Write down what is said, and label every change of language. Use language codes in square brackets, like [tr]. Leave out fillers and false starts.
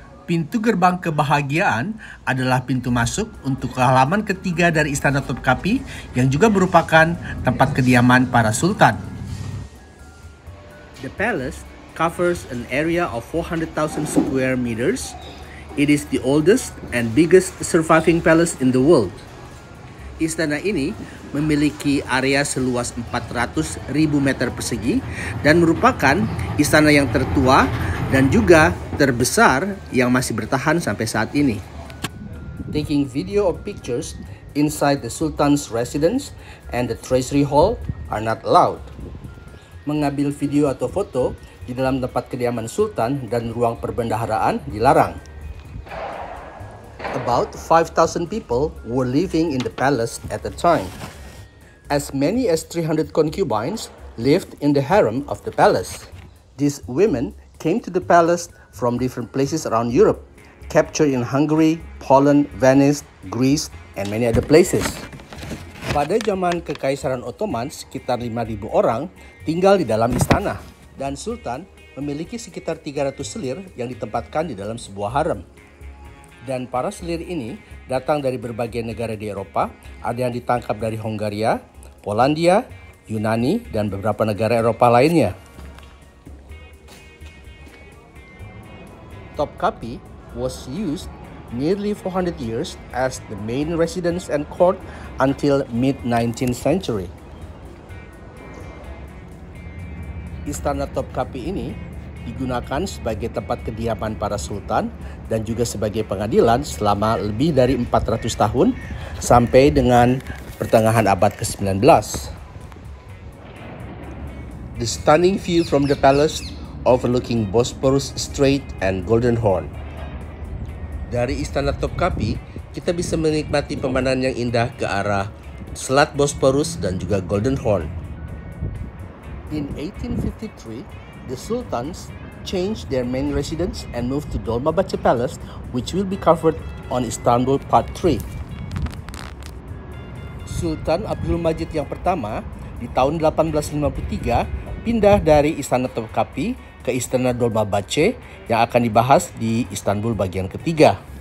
[id] Pintu gerbang kebahagiaan adalah pintu masuk untuk ke halaman ketiga dari Istana Topkapi yang juga merupakan tempat kediaman para sultan. [en] The palace covers an area of 400,000 square meters. It is the oldest and biggest surviving palace in the world. [id] Istana ini memiliki area seluas 400.000 meter persegi dan merupakan istana yang tertua dan juga terbesar yang masih bertahan sampai saat ini. [en] Taking video or pictures inside the Sultan's residence and the Treasury Hall are not allowed. [id] Mengambil video atau foto di dalam tempat kediaman Sultan dan ruang perbendaharaan dilarang. [en] About 5,000 people were living in the palace at the time. As many as 300 concubines lived in the harem of the palace. These women came to the palace from different places around Europe, captured in Hungary, Poland, Venice, Greece, and many other places. [id] Pada zaman Kekaisaran Ottoman, sekitar 5.000 orang tinggal di dalam istana. Dan Sultan memiliki sekitar 300 selir yang ditempatkan di dalam sebuah harem. Dan para selir ini datang dari berbagai negara di Eropa, ada yang ditangkap dari Hongaria, Polandia, Yunani, dan beberapa negara Eropa lainnya. [en] Topkapi was used nearly 400 years as the main residence and court until mid-19th century. [id] Istana Topkapi ini digunakan sebagai tempat kediaman para sultan dan juga sebagai pengadilan selama lebih dari 400 tahun sampai dengan pertengahan abad ke-19. [en] The stunning view from the palace overlooking Bosporus Strait and Golden Horn. [id] Dari Istana Topkapi, kita bisa menikmati pemandangan yang indah ke arah Selat Bosporus dan juga Golden Horn. [en] In 1853, the sultans changed their main residence and moved to Dolmabahce Palace, which will be covered on Istanbul Part 3. [id] Sultan Abdul Majid yang pertama di tahun 1853 pindah dari Istana Topkapi ke Istana Dolmabahce yang akan dibahas di Istanbul bagian ketiga.